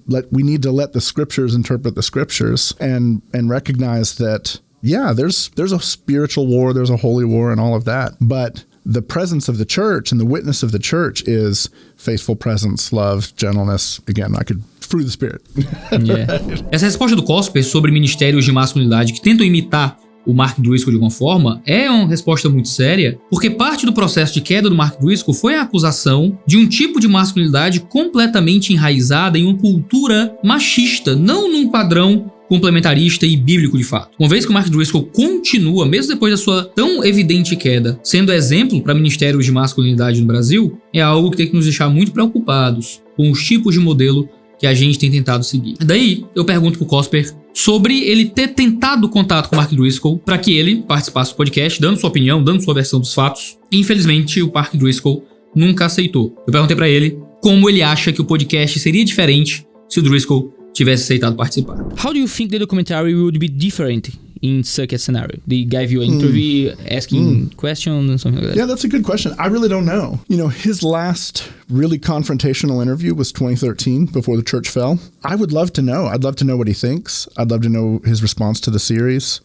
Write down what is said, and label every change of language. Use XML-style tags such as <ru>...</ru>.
<en>We need to let the scriptures interpret the scriptures and recognize that, yeah, there's a spiritual war, there's a holy war and all of that. But the presence of the church and the witness of the church is faithful presence, love, gentleness. Again, fruit of the Spirit.</en> <pt>Essa resposta do Cosper sobre ministérios de masculinidade que tentam imitar o Mark Driscoll de alguma forma é uma resposta muito séria, porque parte do processo de queda do Mark Driscoll foi a acusação de um tipo de masculinidade completamente enraizada em uma cultura machista, não num padrão complementarista e bíblico de fato. Uma vez que o Mark Driscoll continua, mesmo depois da sua tão evidente queda, sendo exemplo para ministérios de masculinidade no Brasil, é algo que tem que nos deixar muito preocupados com os tipos de modelo que a gente tem tentado seguir. Daí, eu pergunto pro Cosper sobre ele ter tentado contato com o Mark Driscoll para que ele participasse do podcast, dando sua opinião, dando sua versão dos fatos. Infelizmente, o Mark Driscoll nunca aceitou. Eu perguntei para ele como ele acha que o podcast seria diferente se o Driscoll tivesse aceitado participar.</pt> <en>How do you think the documentary would be different in such a scenario? They gave you an interview asking questions and something like that? Yeah, that's a good question. I really don't know. You know, his last really confrontational interview was 2013 before the church fell. I would love to know. I'd love to know what he thinks. I'd love to know his response to the series.</en>